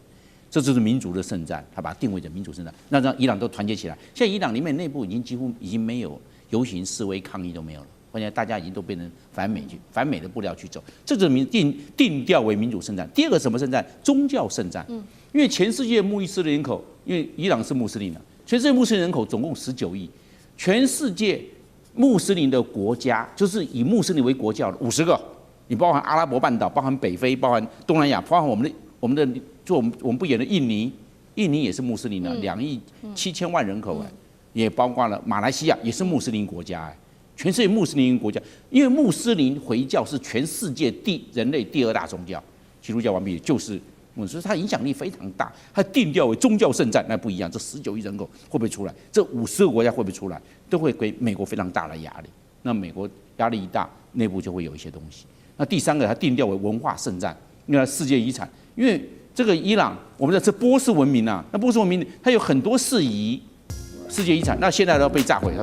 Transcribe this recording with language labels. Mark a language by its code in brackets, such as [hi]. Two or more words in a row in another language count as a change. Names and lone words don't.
[zh] 這就是民族的聖戰，他把它定位成民族聖戰，那讓伊朗都團結起來。現在伊朗裡面內部幾乎已經沒有遊行示威抗議都沒有了，而且大家已經都變成反美的步調去走，這就是定調為民主聖戰。第二個什麼聖戰？宗教聖戰。因為全世界穆斯林人口，因為伊朗是穆斯林的，全世界穆斯林人口總共19億，全世界穆斯林的國家就是以穆斯林為国教的50個，你包含阿拉伯半島，包含北非，包含東南亞，包含我們的。就我們不遠的印尼也是穆斯林的，2億7千萬人口也包括了馬來西亞也是穆斯林國家全世界穆斯林國家，因為穆斯林回教是全世界人類第2大宗教，基督教完畢就是所以它影響力非常大，它定調為宗教聖戰，那不一樣，這19億人口會不會出來？這50個國家會不會出來？都會給美國非常大的壓力，那美國壓力一大，內部就會有一些東西。那第3個，它定調為文化聖戰，因為世界遺產，因為這個伊朗，我們這波斯文明啊，那波斯文明它有很多世遺世界遺產，那現在都要被炸毀。